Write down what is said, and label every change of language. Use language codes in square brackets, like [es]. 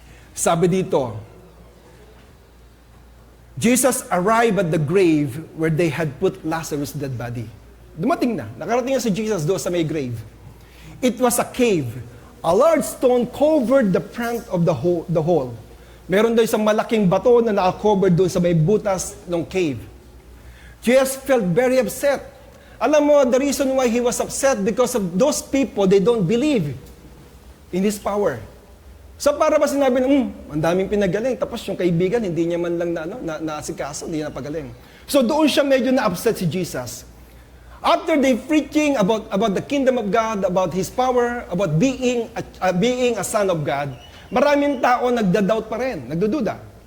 [en] Sabi dito, Jesus arrived at the grave where they had put Lazarus' dead body. [tl] Dumating na. Nakarating na si Jesus doon sa may grave. [en] It was a cave. A large stone covered the front of the hole. [tl] Meron doon isang malaking bato na naka-cover doon sa may butas ng cave. [en] Jesus felt very upset. [tl] Alam mo, [en] the reason why he was upset because of those people, they don't believe in His power. [tl] So para ba sinabi na, ang daming pinagaling, tapos yung kaibigan, hindi niya man lang naasikaso, hindi niya napagaling. [en] So [tl] doon siya medyo na-upset si Jesus. [en] After they preaching about the kingdom of God, about His power, about being a son of God, [tl] maraming tao nagda-doubt pa rin, nagdududa.